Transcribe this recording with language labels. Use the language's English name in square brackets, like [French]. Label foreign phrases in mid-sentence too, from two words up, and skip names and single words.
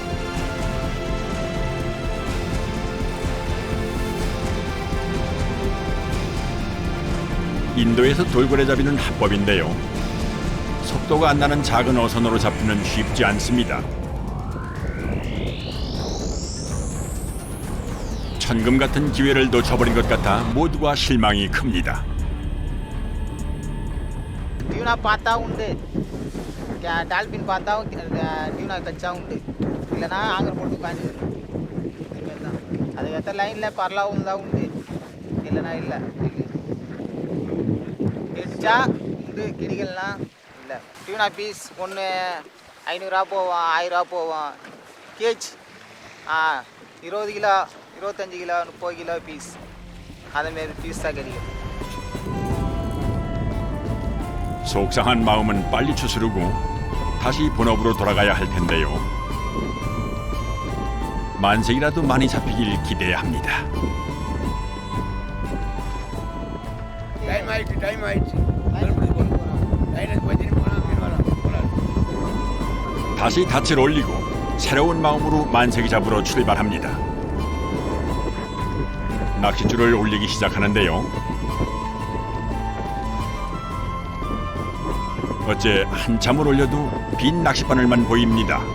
[Korean] 인도에서 돌고래 잡이는 합법인데요. 속도가 안 나는 작은 어선으로 잡기는 쉽지 않습니다. 천금 같은 기회를 놓쳐버린 것 같아 모두가 실망이 큽니다. [Tamil] டியூனா பார்த்தா உண்டு, டால்பின் பார்த்தா டியூனா கச்சா உண்டு, இல்லைனா ஆங்கர் போட்டு காஞ்சி தான். அதுக்கேற்ற லைனில் பரலா உண்டா உண்டு, இல்லைனா இல்லை. கிடைச்சா உண்டு, கிடைக்கலாம் இல்லை. டியூனா பீஸ் ஒன்று 500 போவோம், 1000 போவோம். கேஜ் 20 கிலோ, 25 கிலோ, 30 கிலோ பீஸ், அதேமாரி பீஸ் தான் கிடைக்கும். [Korean] 속상한 마음은 빨리 추스르고 다시 본업으로 돌아가야 할 텐데요. 만색이라도 많이 잡히길 기대해야 합니다. [Tamil] Time ஆயிடுச்சு டைம் ஆயிடுச்சு லைனுக்கு பத்தினு போனால் மீன் வரலாம். [Korean] 다시 닻을 올리고 새로운 마음으로 만색이 잡으러 출발합니다. 낚싯줄을 올리기 시작하는데요. 어째 한참을 올려도 빈 낚싯바늘만 보입니다.